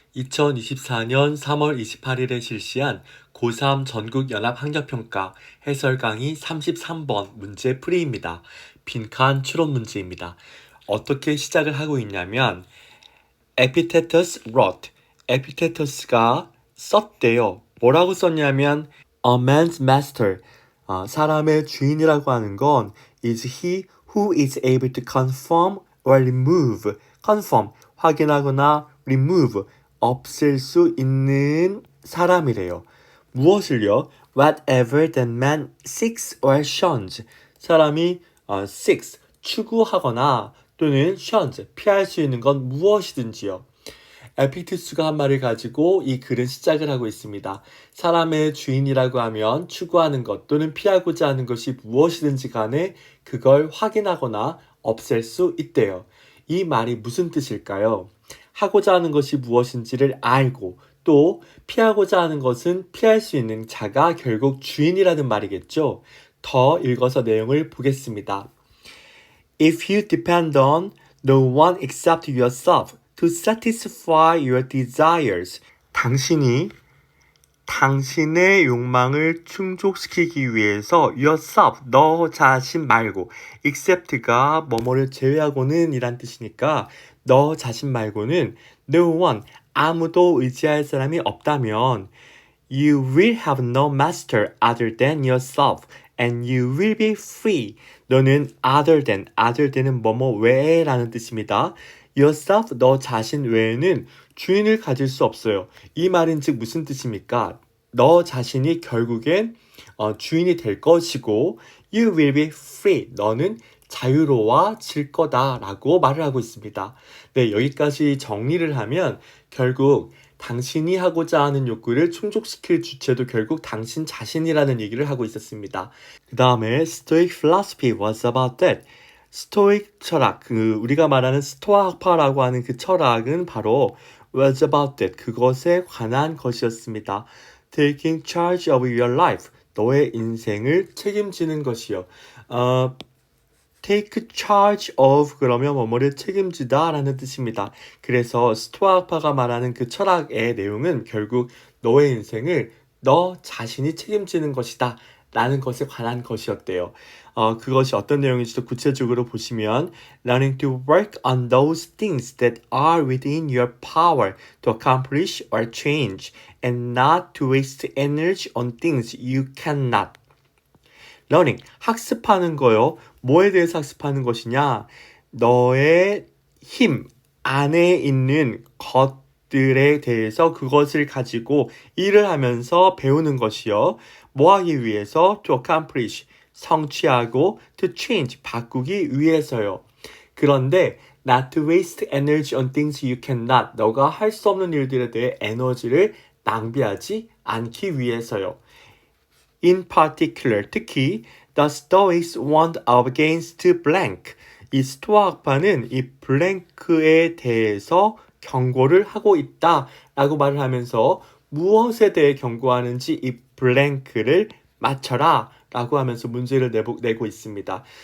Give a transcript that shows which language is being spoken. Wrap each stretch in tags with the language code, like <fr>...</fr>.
<ko>2024년 3월 28일에 실시한 고3 전국연합학력평가 해설 강의 33번 문제 풀이입니다. 빈칸 추론 문제입니다. 어떻게 시작을 하고 있냐면</ko> <en>Epictetus wrote.</en> <ko>에피테투스가 썼대요. 뭐라고 썼냐면</ko> <en>A man's master.</en> <ko>사람의 주인이라고 하는 건</ko> <en>is he who is able to confirm or remove.</en> <ko>confirm, 확인하거나 remove, 없앨 수 있는 사람이래요. 무엇을요?</ko> <en>Whatever that man seeks or shuns.</en> <ko>사람이 seeks, 추구하거나 또는 shuns, 피할 수 있는 건 무엇이든지요. 에피투스가 한 말을 가지고 이 글은 시작을 하고 있습니다. 사람의 주인이라고 하면 추구하는 것 또는 피하고자 하는 것이 무엇이든지 간에 그걸 확인하거나 없앨 수 있대요. 이 말이 무슨 뜻일까요? 하고자 하는 것이 무엇인지를 알고 또 피하고자 하는 것은 피할 수 있는 자가 결국 주인이라는 말이겠죠. 더 읽어서 내용을 보겠습니다.</ko> <en>If you depend on no one except yourself to satisfy your desires,</en> <ko>당신이 당신의 욕망을 충족시키기 위해서</ko> <en>yourself,</en> <ko>너 자신 말고</ko> <en>except가</en> <ko>뭐뭐를 제외하고는 이란 뜻이니까 너 자신 말고는</ko> <en>no one,</en> <ko>아무도 의지할 사람이 없다면</ko> <en>You will have no master other than yourself and you will be free.</en> <ko>너는 other than은 뭐뭐 외에라는 뜻입니다. yourself, 너 자신 외에는 주인을 가질 수 없어요. 이 말은 즉 무슨 뜻입니까? 너 자신이 결국엔 주인이 될 것이고</ko> <en>you will be free.</en> <ko>너는 자유로워질 거다라고 말을 하고 있습니다. 네, 여기까지 정리를 하면 결국 당신이 하고자 하는 욕구를 충족시킬 주체도 결국 당신 자신이라는 얘기를 하고 있었습니다. 그 다음에</ko> <en>Stoic philosophy was about that.</en> <ko>스토익 철학, 우리가 말하는 스토아 학파라고 하는 그 철학은 바로</ko> <en>was about that.</en> <ko>그것에 관한 것이었습니다.</ko> <en>Taking charge of your life.</en> <ko>너의 인생을 책임지는 것이요. take charge of 그러면 뭐뭐를 책임지다 라는 뜻입니다. 그래서 스토아파가 말하는 그 철학의 내용은 결국 너의 인생을 너 자신이 책임지는 것이다 라는 것에 관한 것이었대요. 그것이 어떤 내용인지도 구체적으로 보시면</ko> <en>learning to work on those things that are within your power to accomplish or change and not to waste energy on things you cannot.</en> <ko>learning, 학습하는 거요. 뭐에 대해서 학습하는 것이냐? 너의 힘 안에 있는 것들에 대해서 그것을 가지고 일을 하면서 배우는 것이요. 뭐 하기 위해서? to accomplish, 성취하고 to change, 바꾸기 위해서요. 그런데</ko> <en>not to waste energy on things you cannot,</en> <ko>너가 할 수 없는 일들에 대해 에너지를 낭비하지 않기 위해서요.</ko> <en>In particular, 특히 the Stoics warned against blank.</en> <ko>이 스토아 학파는 이 블랭크에 대해서 경고를 하고 있다라고 말을 하면서 무엇에 대해 경고하는지 이 블랭크를 맞춰라 라고 하면서 문제를 내고 있습니다.</ko>